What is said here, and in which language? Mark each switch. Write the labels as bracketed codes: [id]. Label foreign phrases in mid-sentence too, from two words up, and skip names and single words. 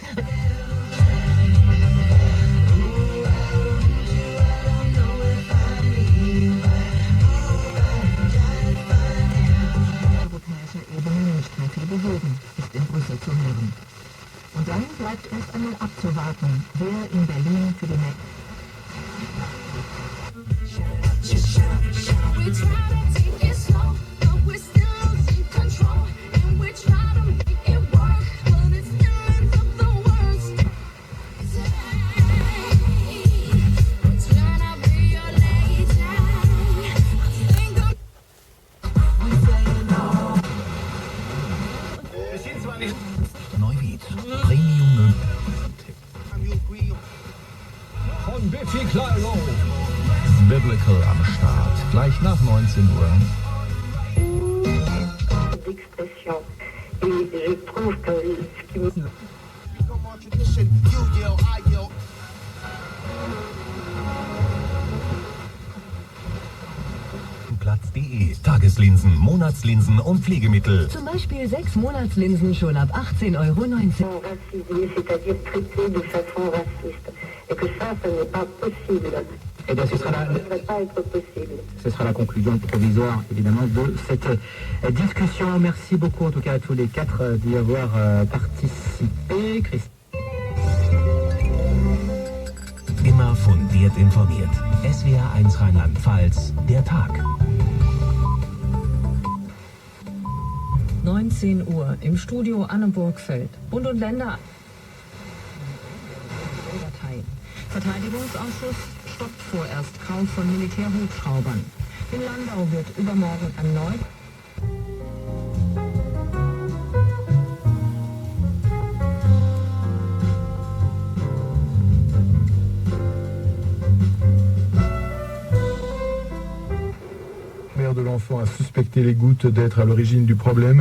[de] Europäischer Ebene nicht mehr viel bewegen, ist in Brüssel zu hören. Und dann bleibt erst einmal abzuwarten, wer in Berlin für die nächste... [en] We try to take it slow, but we're still losing control. And we try to make it work, but it still ends up the worst. Turn out be your lady. I think I'm [de] Neuwied. und Biffy Clyro. Biblical am Start. Gleich nach 19 Uhr. [fr] D'expression. Et je trouve que ce qui me... [de] Platz.de. Tageslinsen, Monatslinsen und Pflegemittel. Zum Beispiel 6 Monatslinsen schon ab 18,19 €. [fr] racisés, c'est-à-dire traités de façon raciste. Et que ça n'est pas possible. Et bien, ce Ça ne devrait pas être possible. sera la conclusion provisoire, évidemment, de cette discussion. Merci beaucoup, en tout cas, à tous les quatre d'y avoir participé. [de] Immer fundiert informiert. SWR 1 Rheinland-Pfalz, der Tag. 19 Uhr im Studio Anne Burgfeld. Bund und Länder. Verteidigungsausschuss stoppt vorerst Kauf von Militärhubschraubern. In Landau wird übermorgen erneut. [fr] De l'enfant a suspecté les gouttes d'être à l'origine du problème.